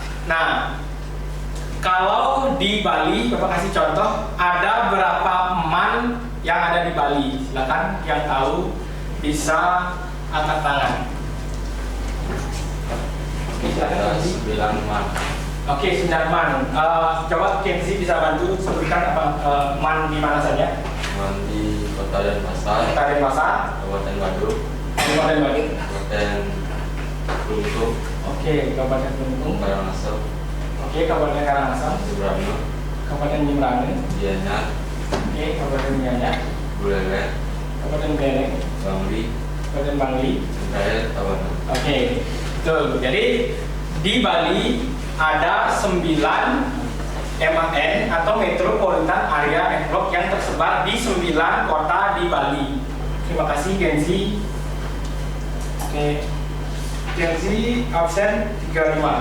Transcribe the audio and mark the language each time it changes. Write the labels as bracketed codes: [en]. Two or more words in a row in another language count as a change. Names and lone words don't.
[id] Nah, kalau di Bali, Bapak kasih contoh, ada berapa MAN yang ada di Bali? Silakan yang tahu bisa angkat tangan. Oke, silakan Ada Kenzi. 9 man. Oke, 9 man. Coba Kenzi bisa bantu sebutkan apa man di mana saja? Man di Kota Denpasar, Kota Denpasar, Kabupaten Badung, Kabupaten Badung. Kabupaten Kelungkung, Oke, Kabupaten Kelungkung. Karangasem, Oke, Kabupaten Karangasem. Cibrana, Kabupaten Jembrane. Gianyar, Oke, Kabupaten Gianyar. Buleleng, Kabupaten Beleng. Bangli, Kabupaten Bangli. Raya, Tabanan. Oke, betul. Jadi di Bali ada 9 MAN atau [en] Metropolitan Area Network [id] yang tersebar di 9 kota di Bali. Terima kasih Genzi. Oke, Genzi absen 35.